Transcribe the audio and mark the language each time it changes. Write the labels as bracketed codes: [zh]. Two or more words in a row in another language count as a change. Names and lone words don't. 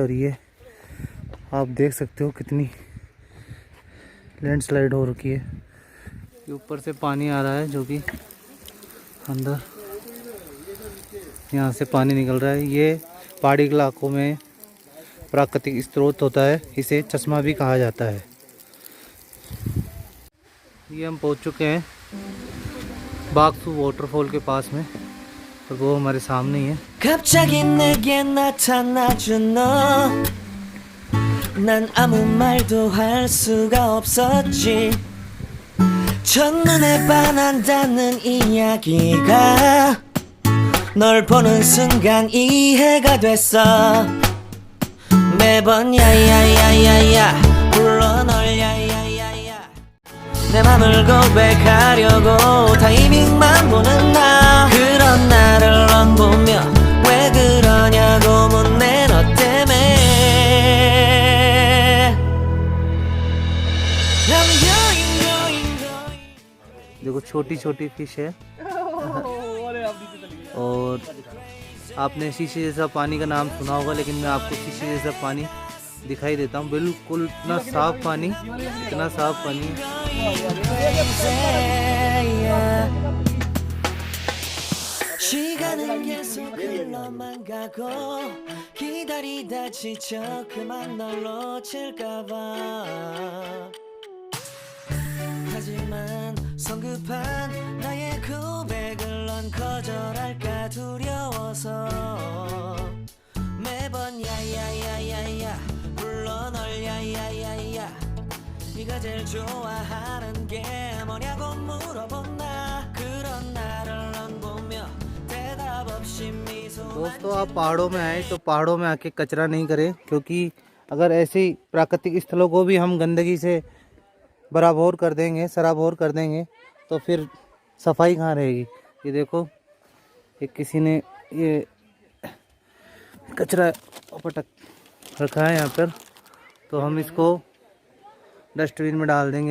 [hi] और ये आप देख सकते हो कितनी लैंडस्लाइड हो रखी है, ये ऊपर से पानी आ रहा है जो कि अंदर यहाँ से पानी निकल रहा है। ये पहाड़ी इलाकों में प्राकृतिक स्रोत होता है, इसे चश्मा भी कहा जाता है। ये हम पहुँच चुके हैं बागसू वाटरफॉल के पास में और वो हमारे सामने ही है। [ko] 갑자기 내게 나타나준 너 난 아무 말도 할 수가 없었지 첫눈에 반한다는 이야기가 널 보는 순간 이해가 됐어 매번 야야야야야 불러 널 야야야야 내 맘을 고백하려고 타이밍만 보는 나 그런 나를 넌 보며 왜 그러냐고 묻네 너 때문에 [hi] देखो छोटी छोटी फिश है अरे आप नीचे चलिए। और आपने शीशे जैसा पानी का नाम सुना होगा, लेकिन मैं आपको शीशे जैसा पानी दिखाई देता हूँ। बिल्कुल इतना साफ पानी, इतना साफ पानी। [ko] 시간은 계속 흘러만 가고 기다리다 지쳐 그만 널 놓칠까봐 하지만 성급한 나의 고백을 넌 거절할까 두려워서 매번 야야야야야 불러 널 야야야야 네가 제일 좋아하는 게 뭐냐고 물어본 나 그런 나를 넌 보며 대답 없이 미소 [hi] दोस्तों आप पहाड़ों में आए तो पहाड़ों में आके कचरा नहीं करें, क्योंकि अगर ऐसे ही प्राकृतिक स्थलों को भी हम गंदगी से बराबर कर देंगे, सराबोर कर देंगे, तो फिर सफाई कहाँ रहेगी। ये देखो, ये किसी ने ये कचरा पटक रखा है यहाँ पर, तो हम इसको डस्टबिन में डाल देंगे।